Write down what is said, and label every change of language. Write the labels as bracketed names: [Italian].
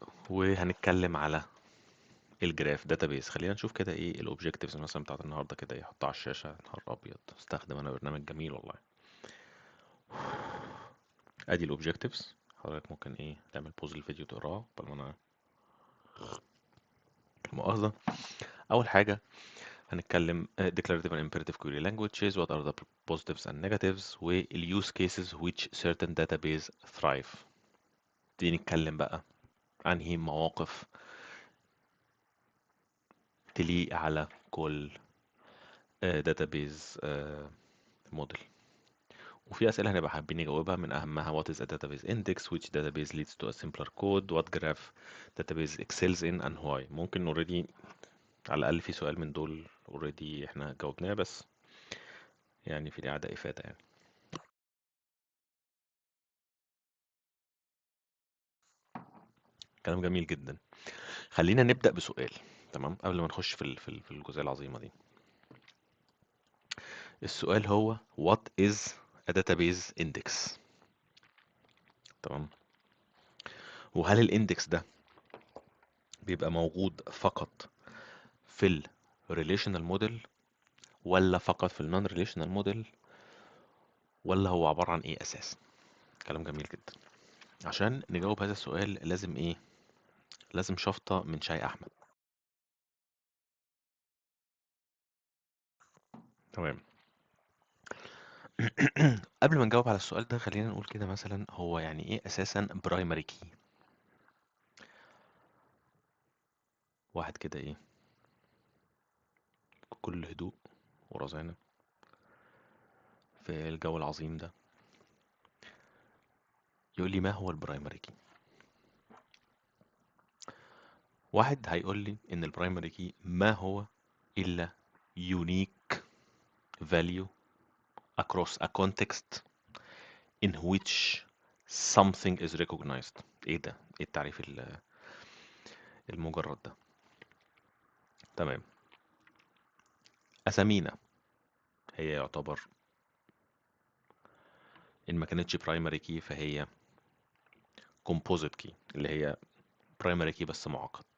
[Arabic] وهنتكلم على الجراف داتابيز. خلينا نشوف كده ايه الاوبجكتيفز مثلا بتاعت النهارده، كده يحطها على الشاشة. نهار ابيض، استخدم انا برنامج جميل والله. ادي الاوبجكتيفز، حضرتك ممكن ايه تعمل بوز الفيديو تقراه قبل ما انا مؤاخذة. اول حاجة هنتكلم [English] declarative and imperative query languages, what are the positives and negatives، وال use cases which certain database thrive. [Arabic] دي نتكلم بقى انهي مواقف تليق على كل database model. وفي أسئلة هنبقى حابين نجاوبها، من أهمها [English] what is a database index, which database leads to a simpler code, what graph database excels in and why. [Arabic] ممكن already على الأقل في سؤال من دول already احنا جاوبناه، بس يعني في الإعادة إفادة يعني. كلام جميل جدا. خلينا نبدأ بسؤال، تمام، قبل ما نخش في الجزئية العظيمة دي. السؤال هو [English] what is a database index؟ [Arabic] تمام. وهل الاندكس ده بيبقى موجود فقط في ال relational model، ولا فقط في ال non relational model، ولا هو عبارة عن ايه اساسا؟ كلام جميل جدا. عشان نجاوب هذا السؤال لازم ايه؟ لازم شفطة من شاي احمد. تمام. قبل ما نجاوب على السؤال ده خلينا نقول كده مثلا هو يعني ايه اساسا برايمري كي. واحد كده ايه بكل هدوء ورزانة في الجو العظيم ده يقول لي ما هو البرايمري كي. واحد هيقول لي ان البرايمري كي ما هو الا [English] unique value across a context in which something is recognized. [Arabic] ايه ده؟ ايه التعريف المجرد ده؟ تمام. اسامينا هي يعتبر ان ما كانتش برايمري كي فهي كومبوزيت كي، اللي هي برايمري كي بس معقد.